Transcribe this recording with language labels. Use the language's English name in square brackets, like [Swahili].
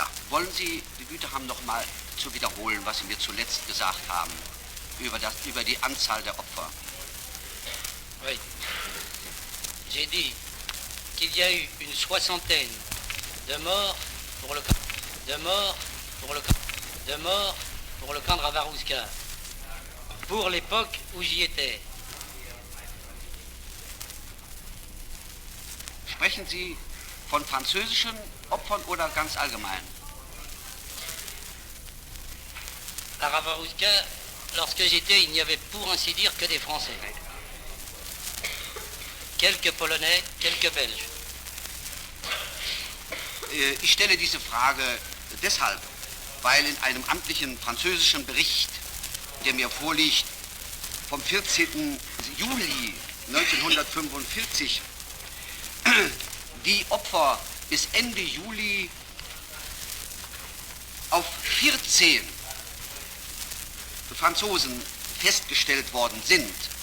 [German] Wollen Sie die Güte haben, noch mal zu wiederholen, was Sie mir zuletzt gesagt haben über die Anzahl der Opfer? [French] Oui. J'ai dit qu'il y a eu une soixantaine de morts pour le camp de Rabarouska. Pour l'époque où j'y étais. [German] Sprechen Sie von französischen Opfern oder ganz allgemein? [French] À Rabarouska, lorsque j'étais, il n'y avait pour ainsi dire que des Français. Quelques Polonais, quelques Belges. [German] Ich stelle diese Frage deshalb, weil in einem amtlichen französischen Bericht, der mir vorliegt, vom 14. Juli 1945, die Opfer bis Ende Juli auf 14 Franzosen festgestellt worden sind.